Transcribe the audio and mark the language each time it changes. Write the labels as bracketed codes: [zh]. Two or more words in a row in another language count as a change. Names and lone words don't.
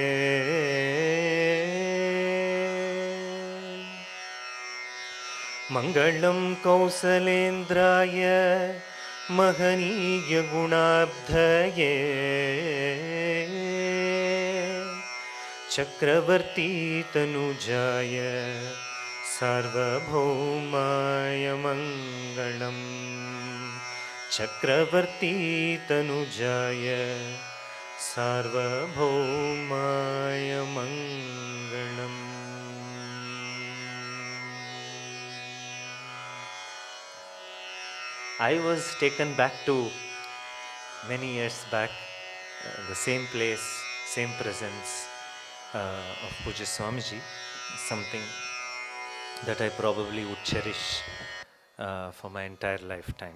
[sa] Mangalam Kausalendraya Mahaniya Gunabdhaye Chakravarti Tanujaya Sarvabhaumaya Mangalam. Chakravarti Tanujaya Sarvabhaumaya Mangalam. [en] I was taken back to many years back, the same place, same presence of Puja Swamiji, something that I probably would cherish for my entire lifetime.